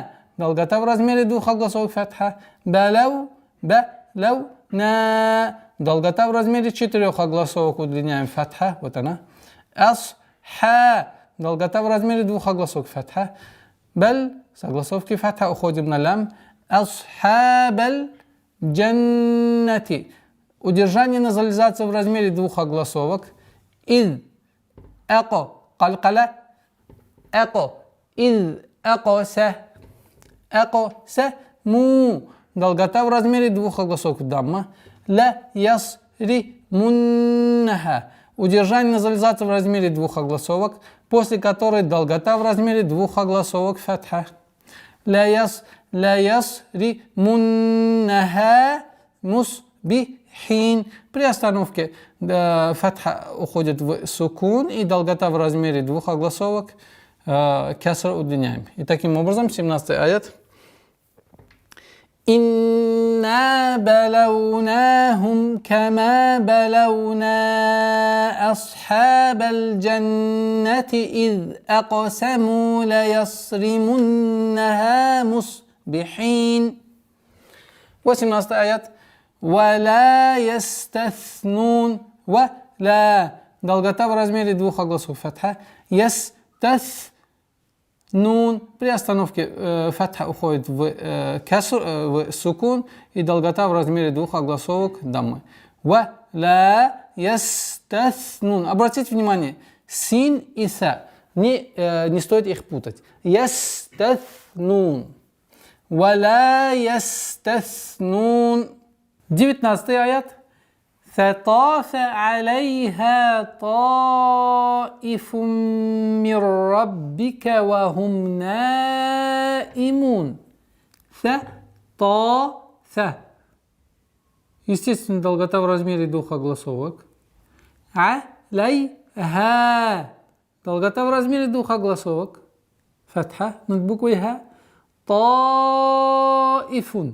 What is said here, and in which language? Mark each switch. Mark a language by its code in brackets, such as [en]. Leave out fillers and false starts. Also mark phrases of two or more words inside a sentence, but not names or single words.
[ru] Долгота в размере двух огласовок фатха. Балау. Долгота в размере четырех огласовок удлиняем фатха. Вот она. Асха. Долгота в размере двух огласовок фатха. Бал. С огласовки фатха уходим на лям. [ar] أصحاب الجنة. [ru] Удержание назализации в размере двух огласовок. Из. Эко. Калкала. Эко. Из. Эко се. Эко се. Му. Долгота в размере двух огласовок дамма. [ar] ليصرمنها. [ru] Удержание назализации в размере двух огласовок, после которой долгота в размере двух огласовок фатха. [ar] ليصرمنها مصبحين. [ru] При остановке фатха уходит в сукун и долгота в размере двух огласовок кесра удлиняем. И таким образом 17 аят. [ar] إنا بلوناهم كما بلونا أصحاب الجنة إذ أقسموا ليصرمنها مصبحين. 18 آيات. ولا يستثنون. ولا. [ru] Долгота в размере двух огласов фатха. Нун. При остановке фатха уходит в сукун и долгота в размере двух огласовок даммы. [ar] ولا يستثنون. [ru] Обратите внимание, син и са. Не стоит их путать. Ястаснун. [ar] ولا يستثنون. [ru] 19 аят. [ar] فطاف عليها طائف من ربك وهم نائمون. [ru] Естественно, долгота в размере двух огласовок. Алейха. Долгота в размере двух огласовок. Фатха над буквой ха. Таифун.